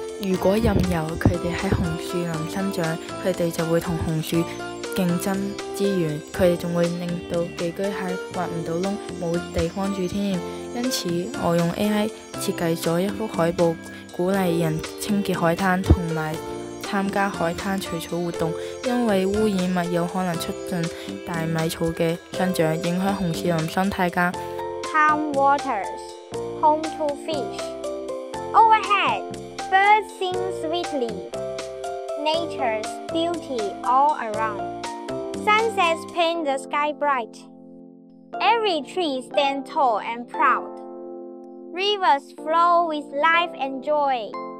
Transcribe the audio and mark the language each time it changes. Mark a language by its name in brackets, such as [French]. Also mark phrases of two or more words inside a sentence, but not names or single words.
[Cantonese] 如果任由佢哋喺紅樹林生長，佢哋就會同紅樹競爭資源，佢哋仲會令到寄居蟹挖唔到窿，冇地方住添。因此，我用 AI 設計咗一幅海報，鼓勵人清潔海灘同埋參加海灘除草活動，因為污染物有可能促進大米草嘅生長，影響紅樹林生態㗎。 [English] Calm waters, home to fish. Overhead, birds sing sweetly. Nature's beauty all around. Sunsets paint the sky bright. Every tree stands tall and proud. Rivers flow with life and joy.